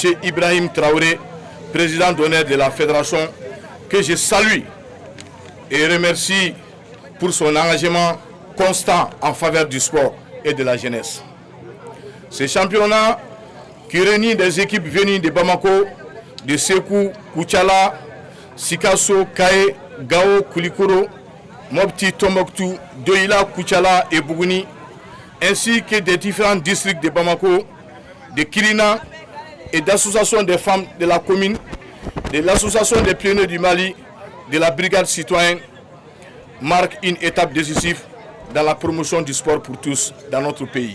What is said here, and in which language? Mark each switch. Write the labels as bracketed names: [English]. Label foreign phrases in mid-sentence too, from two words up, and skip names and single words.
[French] Ibrahim Traoré, président d'honneur de la fédération, que je salue et remercie pour son engagement constant en faveur du sport et de la jeunesse. Ce championnat qui réunit des équipes venues de Bamako, de Sékou, Koutiala, Sikasso, Kaé, Gao, Koulikoro, Mopti, Tombouctou, Doïla, Koutiala et Bougouni, ainsi que des différents districts de Bamako, de Kirina et d'associations des femmes de la commune, de l'association des pionniers du Mali, de la brigade citoyenne, marque une étape décisive dans la promotion du sport pour tous dans notre pays.